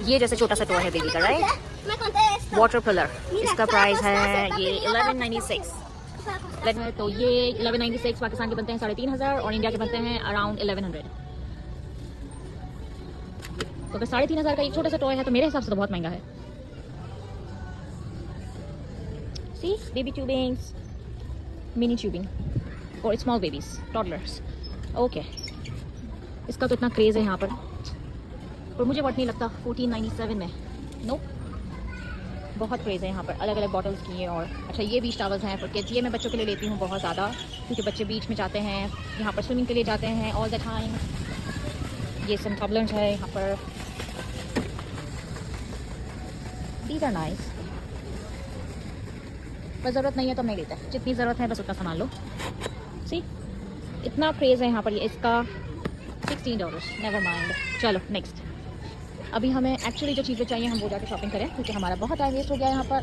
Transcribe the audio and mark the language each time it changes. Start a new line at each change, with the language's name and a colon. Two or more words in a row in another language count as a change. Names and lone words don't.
Hindi: ये जैसे छोटा सा टॉय है बेबी का, राइट?
English: water pillar,
Hindi: इसका प्राइस है ये 1196। तो ये 1196 पाकिस्तान के बनते हैं 3500 और इंडिया के बनते हैं अराउंड 1100। तो अगर 3500 का एक छोटा सा टॉय है तो मेरे हिसाब से तो बहुत महंगा है।
English: See, baby tubings, mini tubing for small babies, toddlers. Okay.
Hindi: इसका तो इतना क्रेज़ है यहाँ पर मुझे वर्थ नहीं लगता 1497 में। नो, बहुत क्रेज़ है यहाँ पर, अलग अलग बॉटल्स की है। और अच्छा, ये
English: beach towels
Hindi: हैं
English: for kids.
Hindi: ये मैं बच्चों के लिए लेती हूँ बहुत ज़्यादा, क्योंकि बच्चे बीच में जाते हैं, यहाँ पर स्विमिंग के लिए जाते हैं
English: all the time.
Hindi: ये
English: some towels
Hindi: है यहाँ पर।
English: These are nice।
Hindi: पर ज़रूरत नहीं है तो नहीं लेता, जितनी ज़रूरत है बस उतना सामान लो। सी, इतना क्रेज़ है यहाँ पर। ये इसका $16,
English: never mind.
Hindi: चलो नेक्स्ट। अभी हमें एक्चुअली जो चीज़ें चाहिए हम वो जाकर शॉपिंग करें, क्योंकि हमारा बहुत
English: time waste
Hindi: हो गया यहाँ पर।